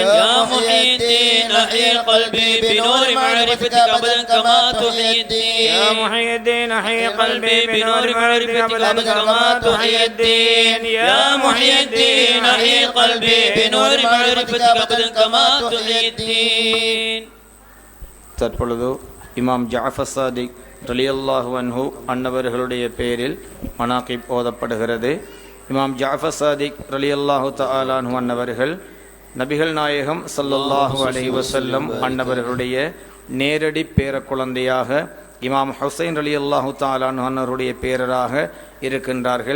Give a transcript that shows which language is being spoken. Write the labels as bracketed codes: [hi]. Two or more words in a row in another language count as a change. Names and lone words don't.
[ar] يا محيي الدين أحيي قلبي بنور معرفتك أبدا كما تحيي الدين. يا محيي الدين أحيي قلبي بنور معرفتك أبدا كما تحيي الدين. يا محيي الدين أحيي قلبي بنور معرفتك أبدا كما تحيي الدين. [ta] தற்பொழுது இமாம் ஜாஃபர் சாதிக் [ar] رضي الله عنه [ta] அன்னவர்களுடைய பெயரில் மனாகிப் ஓதப்படுகிறது. இமாம் ஜாஃபர் சாதிக் [ar] رضي الله تعالى عنه [ta] அன்னவர்கள் நபிகள் நாயகம் [ar] صلى الله عليه وسلم [ta] அன்னவர்களுடைய நேரடி பேர குழந்தையாக இமாம் ஹுசைன் [ar] رضي الله تعالى عنه [ta] அன்னவருடைய பேரராக இருக்கின்றார்கள்.